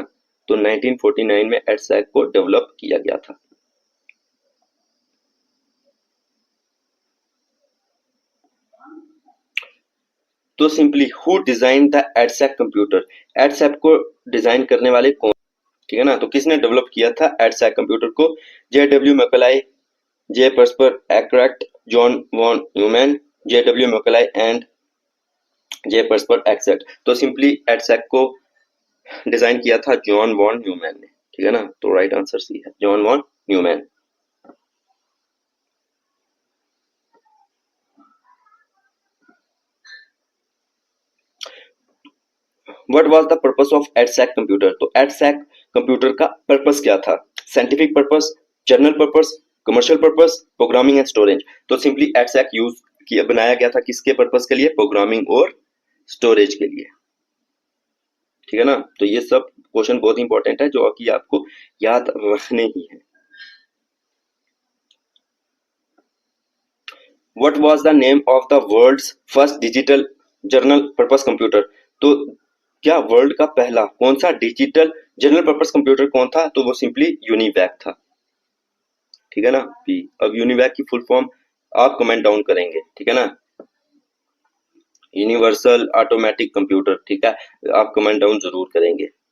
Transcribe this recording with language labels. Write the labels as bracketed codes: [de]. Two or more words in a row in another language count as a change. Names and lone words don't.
[hi] तो 1949 में एडसैक को डेवलप किया गया था। [en] to simply who design the EDSAC computer? [hi] एडसैक को डिजाइन करने वाले कौन, ठीक है ना। तो किसने डेवलप किया था एडसैक कंप्यूटर को? जे डब्ल्यू मैकलाई, जे पर्सपर एक्रेक्ट, जॉन वॉन न्यूमैन, जे डब्ल्यू मैकलाई एंड जे पर्सपर एक्सेट। तो सिंपली एडसैक को डिजाइन किया था जॉन वॉन न्यूमैन ने, ठीक है ना। [en] to right answer C है, John von Neumann. What was the purpose of EDSAC computer? [hi] तो एडसैक कंप्यूटर का पर्पस क्या था? [en] scientific purpose, general purpose, commercial purpose, programming and storage. [hi] तो सिंपली एडसैक यूज किया बनाया गया था किसके पर्पस के लिए? प्रोग्रामिंग और स्टोरेज के लिए, ठीक है ना। तो ये सब क्वेश्चन बहुत इंपॉर्टेंट है जो कि आपको याद रखने ही है। [en] What was the name of the world's first digital general purpose computer? [hi] तो क्या वर्ल्ड का पहला कौन सा [en] digital general purpose computer [hi] कौन था? तो वो सिंपली यूनिवैक था, ठीक है ना। पी अब यूनिवैक की [en] full form [hi] आप [en] comment down [hi] करेंगे, ठीक है ना। [en] Universal Automatic Computer, [hi] ठीक है, आप [en] comment down [hi] जरूर करेंगे।